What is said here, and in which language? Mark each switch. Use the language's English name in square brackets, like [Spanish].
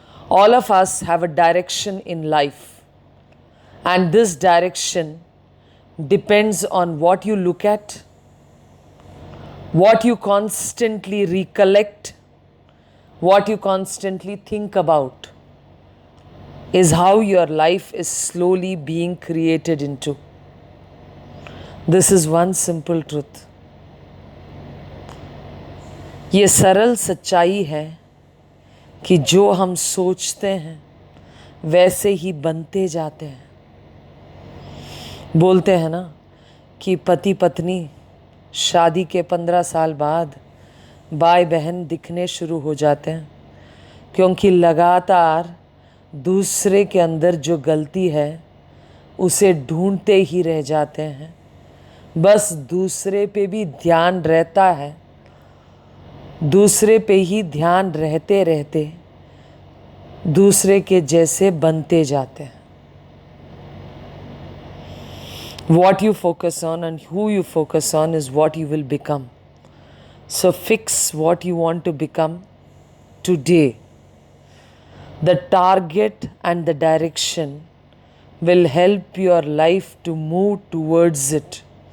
[English] All of us have a direction in life, and this direction depends on what you look at, what you constantly recollect, what you constantly think about, is how your life is slowly being created into. This is one simple truth. [Hindi] ये सरल सच्चाई है कि जो हम सोचते हैं वैसे ही बनते जाते हैं. बोलते हैं ना कि पति पत्नी शादी के 15 साल बाद भाई बहन दिखने शुरू हो जाते हैं, क्योंकि लगातार दूसरे के अंदर जो गलती है उसे ढूंढते ही रह जाते हैं. बस दूसरे पे भी ध्यान रहता है, दूसरे पे ही ध्यान रहते रहते दूसरे के जैसे बनते जाते हैं. [English] What you focus on and who you focus on is what you will become. So fix what you want to become today. The target and the direction will help your life to move towards it.